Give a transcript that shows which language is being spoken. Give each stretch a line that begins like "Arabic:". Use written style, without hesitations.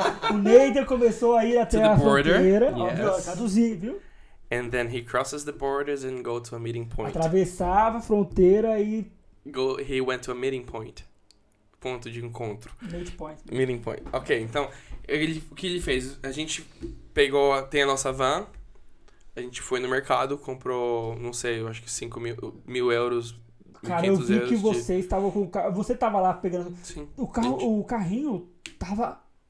Portuguese: O Nathan começou a ir até a fronteira.
English: Yes.
Portuguese: Traduzir, viu?
English: And then he crosses the borders and go to a meeting point.
Portuguese: Atravessava a fronteira e...
English: He went to a meeting point.
Portuguese: Ponto de encontro.
English: Meeting
Portuguese: point. Ok, então, o que ele fez? A gente tem a nossa van, a gente foi no mercado, comprou, não sei, eu acho que 5 mil euros, 1.500 Cara, eu vi euros que você estava com o carro. Você estava lá pegando. Sim. O carrinho tava.